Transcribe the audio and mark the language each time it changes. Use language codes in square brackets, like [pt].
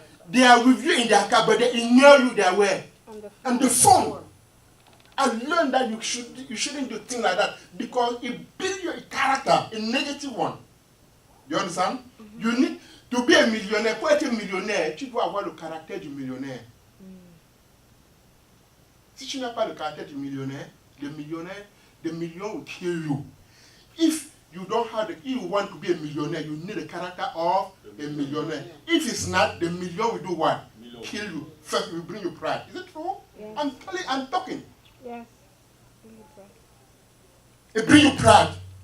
[en] They are with you in their car, but they ignore you their way. On the phone. I learned that you shouldn't do things like that because it builds your character, a negative one. You understand? You need to be a millionaire. [fr] Pour être millionnaire, tu dois avoir le caractère du millionnaire. Si tu n'as pas le caractère du millionnaire, [en] the million will kill you. If you don't have if you want to be a millionaire, you need the character of a millionaire. If it's not, the million will do what? Kill you. First, it will bring you pride. Is it true? Yes. I'm talking. Yes. It brings you pride.